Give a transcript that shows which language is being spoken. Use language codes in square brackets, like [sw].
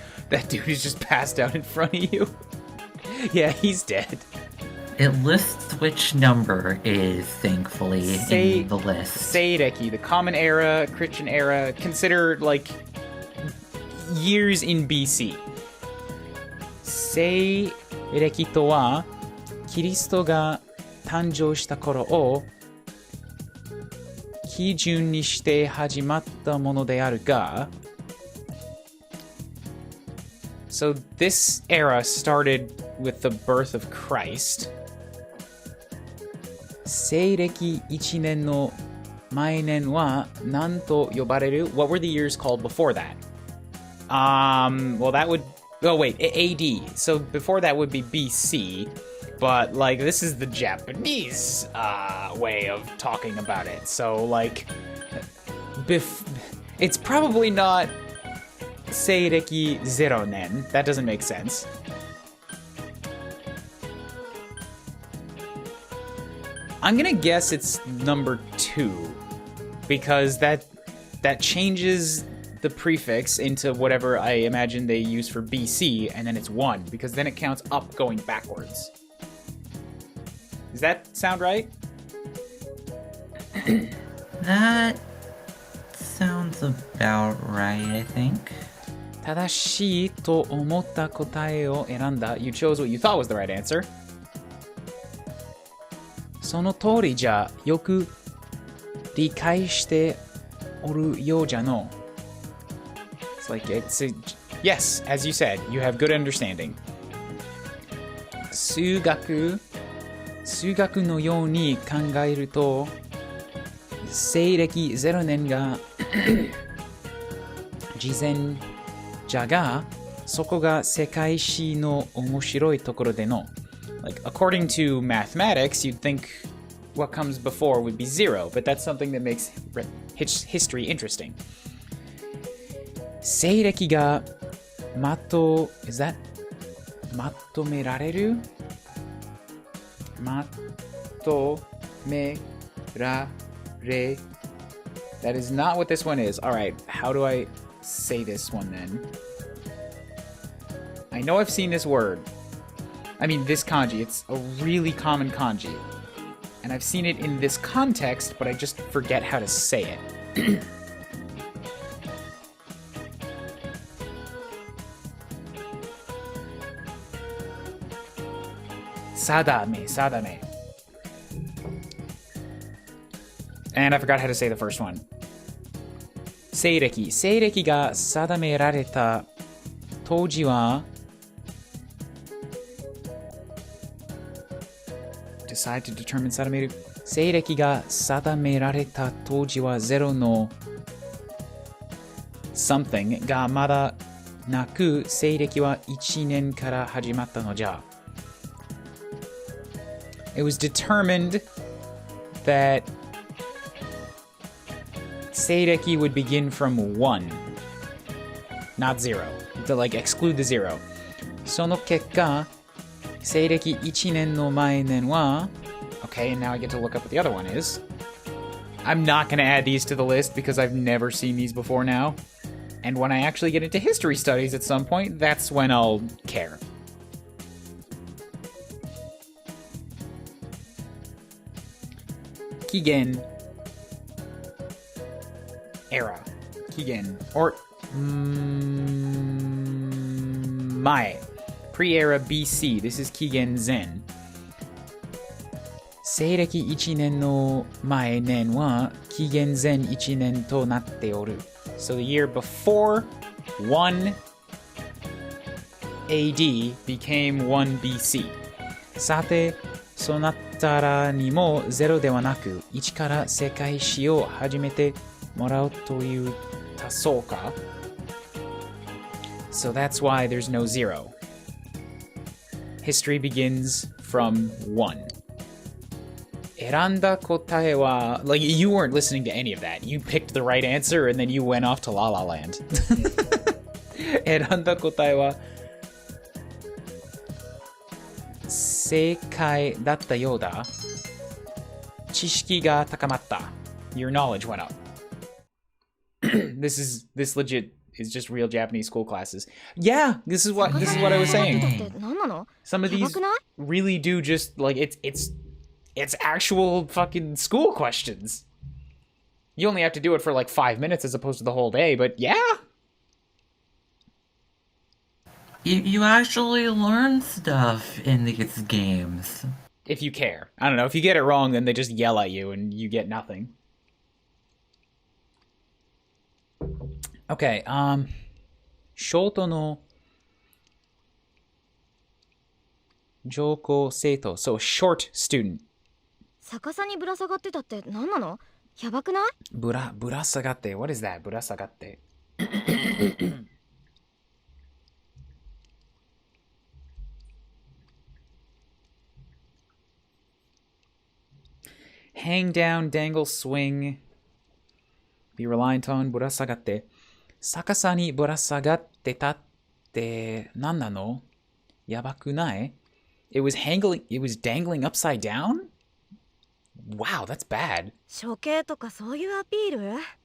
[en] That dude is just passed out in front of you. Yeah, he's dead. It lists which number is, thankfully, in the list. Seireki, the Common Era, Christian Era, consider, like, years in BC. [ja] Seireki とは、キリストが誕生した頃を基準にして始まったものであるが、 [en] So this era started with the birth of Christ. [ja] 西暦1年の前年は何と呼ばれる? [en] What were the years called before that? Well, that would... Oh, wait, AD. So before that would be BC. But, like, this is the Japanese way of talking about it. So, like... It's probably not... Seireki 0 nen. That doesn't make sense. I'm gonna guess it's number 2. Because that changes the prefix into whatever I imagine they use for BC, and then it's 1. Because then it counts up going backwards. Does that sound right? That sounds about right, I think. [ja] 正しいと思った答えを選んだ. [en] You chose what you thought was the right answer. [ja] その通りじゃよく理解しておるようじゃの. [en] It's like, yes, as you said, you have good understanding. [ja] 数学のように考えると、西暦0年が事前じゃが、そこが世界史の面白いところでの. [en] Like, according to mathematics, you'd think what comes before would be 0, but that's something that makes history interesting. [ja] 西暦が [en] is that [ja] まとめられる? まとめられ. [en] That is not what this one is. Alright, how do I say this one then? I know I've seen this word. I mean, this kanji. It's a really common kanji. And I've seen it in this context, but I just forget how to say it. Sadame. And I forgot how to say the first one. [ja] 西暦が定められた当時は [en] decide to determine [ja] 定める西暦が定められた当時は0の [en] something [ja] がまだなく西暦は1年から始まったのじゃ。 [en] It was determined that 西暦 would begin from 1, not 0. To like exclude the 0. [ja] その結果、西暦1年の前年は [en] Okay, and now I get to look up what the other one is. I'm not going to add these to the list because I've never seen these before now. And when I actually get into history studies at some point, that's when I'll care. Kigen. Era. Kigen. Or... Mae. Pre-era BC. This is Kigen Zen. [ja] 西暦1年の前年は紀元前1年となっておる。 [en] So the year before 1 AD became 1 BC. [ja] さて、そなたらにも0ではなく1から世界史を始めてもらうというたそうか。 [en] So that's why there's no 0. History begins from 1. [ja] 選んだ答えは [en] like you weren't listening to any of that. You picked the right answer and then you went off to La La Land. [ja] 選んだ答えは正解だったようだ。知識が高まった。 [en] Your knowledge went up. This legit is just real Japanese school classes. Yeah, this is what I was saying. Some of these really do just like it's actual fucking school questions. You only have to do it for like 5 minutes as opposed to the whole day, but yeah. You actually learn stuff in these games. If you care. I don't know. If you get it wrong, then they just yell at you and you get nothing. Okay, short no 上校生徒. So, short student. [ja] 逆さにぶら下がってたって何なの？やばくない？ぶら下がって。 [en] What is that? ぶら下がって。 Hang down, dangle, swing. Be reliant on [ja] ぶら下がって。逆さにぶら下がってたって何なの？やばくない？ [en] It was dangling upside down? Wow, that's bad. [ja] 処刑とかそういうアピール？